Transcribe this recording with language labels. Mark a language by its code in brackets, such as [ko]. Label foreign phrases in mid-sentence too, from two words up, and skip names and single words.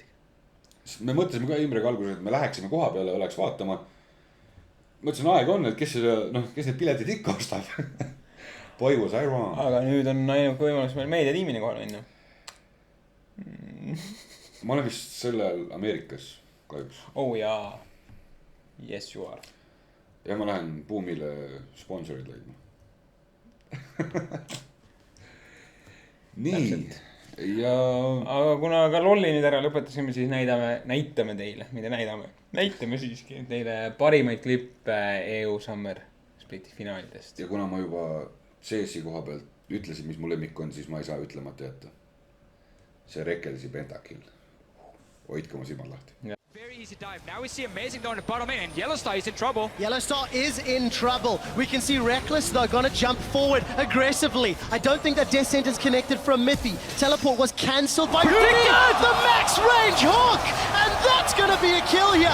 [et] Me mõtlesime ka Imrega alguses, et me läheksime koha peale, oleks vaatama. Mõtlesin, aeg on, et kes need piletid ikka ostab. Poivus, Iron. Aga nüüd on ainult võimalus meil meediatiimini kohale minna. Ma olen vist sellel Ameerikas kahjuks. Oh jaa. [en] Yes you are. [et] Ja ma lähen Boomile sponsorid leidma. Nii. Ja... Aga kuna ka lolli nüüd ära lõpetasime, siis näitame teile, mida näitame siiski teile parimaid klippe EU Summer Spliti finaalidest. Ja kuna ma juba CS-i koha pealt ütlesin, mis mu lemmik on, siis ma ei saa ütlemata jätta. See Rekelsi pentakill. Hoidke oma silmad lahti. [en] Very easy dive. Now we see Amazing going to bottom in, and Yellowstar is in trouble. Yellowstar is in trouble. We can see Reckless, though, going to jump forward aggressively. I don't think that Descent is connected from Miffy. Teleport was cancelled by the max range hook! And that's going to be a kill here.